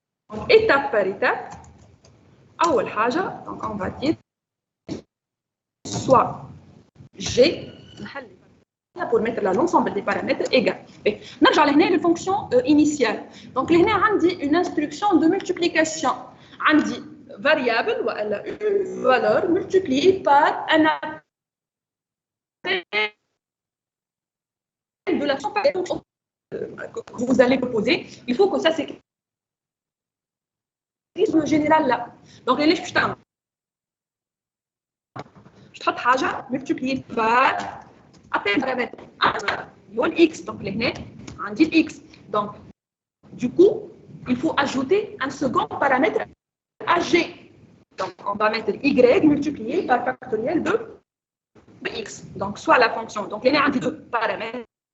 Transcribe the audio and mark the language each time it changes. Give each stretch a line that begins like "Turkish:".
French: Donc, étape par étape,
Arabic: أول حاجة,
French: donc on va dire soit G, pour mettre l'ensemble des paramètres égal.
Arabic: نرجع لهنا لل
French: fonction initiale. Donc
Arabic: لهنا عندي
French: une instruction de multiplication.
Arabic: عندي
French: variable
Arabic: ولا
French: une valeur multipliée par un appel de la fonction que vous allez proposer. Il faut que ça s'écrive général là.
Arabic: Donc ليش باش تعمل؟ باش تحط حاجة
French: multipliée par appel paramètre
Arabic: هو الx. Donc لهنا عندي الx.
French: Donc du coup il faut ajouter un second paramètre à g. Donc on va mettre y multiplié par factoriel de x. Donc soit la fonction. Donc
Arabic: لهنا عندي
French: deux paramètres.